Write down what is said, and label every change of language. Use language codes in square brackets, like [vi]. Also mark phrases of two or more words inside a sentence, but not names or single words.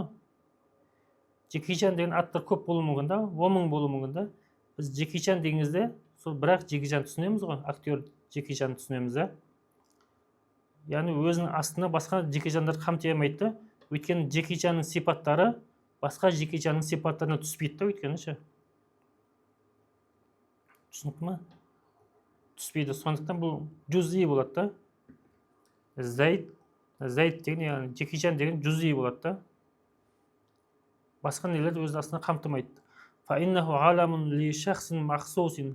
[uz] Jackie Chan degan atlar ko'p bo'lishi mumkin-da, 10 ming bo'lishi mumkin-da. Biz Jackie Chan degingizda shu biroq Jackie Chan tushunamiz-ku, aktyor Jackie Chan tushunamiz-da. Ya'ni o'zining aslida boshqa Jackie Chanlar qamtiyolmaydi. O'tgan Jackie Channing sifatlari [kk] басқа жеке жанның сипаттарына түспейді да, өйткені ше. Түсінікті ма? Түспейді. Сондықтан бұл жүз'i болады да. Зайд деген, яғни жеке жан деген жүз'i болады да. Басқа нелерді өз астына қамтымайды. [ar] فإنه علم لشخص مخصوص.